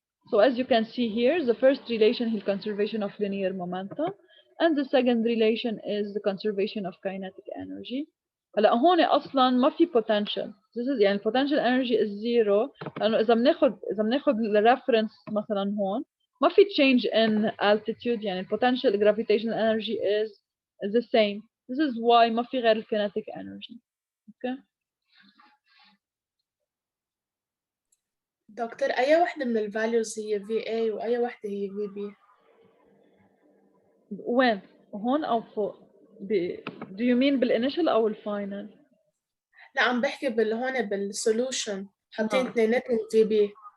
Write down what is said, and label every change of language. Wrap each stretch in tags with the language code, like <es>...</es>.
<en>So as you can see here, the first relation is conservation of linear momentum, and the second relation is the conservation of kinetic energy.</en> <ar>هلا هون اصلا ما في potential.</ar> <en>This is</en> <ar>يعني</ar> <en>potential energy is zero</en> <ar>لانه اذا بناخذ الريفرنس مثلا هون ما في</ar> <en>change in altitude يعني potential gravitational energy is the same. This is why</en> <ar>ما في غير</ar> <en>kinetic energy. Okay.</en> <ar>دكتور أي واحدة من الفاليوز هي VA وأي واحدة هي VB؟ وين؟ هون أو فوق؟</ar> <en>Do you mean</en> <ar>بالinitial أو الفاينل؟ لا عم بحكي هون بالسولوشن حاطين اثنيناتهم VB.</ar>